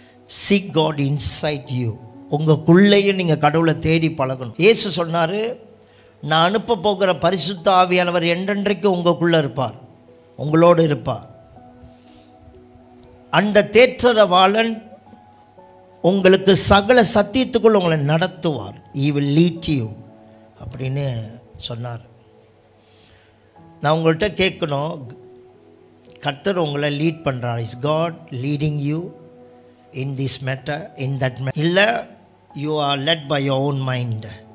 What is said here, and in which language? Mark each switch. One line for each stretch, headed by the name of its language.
English: Seek God inside you.
Tamil: உங்களுக்குள்ளேயும் நீங்கள் கடவுளை தேடி பழகணும். இயேசு சொன்னார், நான் அனுப்ப போகிற பரிசுத்த ஆவியானவர் என்றென்றைக்கு உங்களுக்குள்ளே இருப்பார், உங்களோடு இருப்பார். அந்த தேற்றரவாளன் உங்களுக்கு சகல சத்தியத்துக்குள் உங்களை நடத்துவார்.
English: He will lead you
Tamil: அப்படின்னு சொன்னார். நான் உங்கள்கிட்ட கேட்கணும், கர்த்தர் உங்களை லீட் பண்ணுறார்.
English: Is God leading you in this matter, in that matter, இல்லை you are led by your own mind?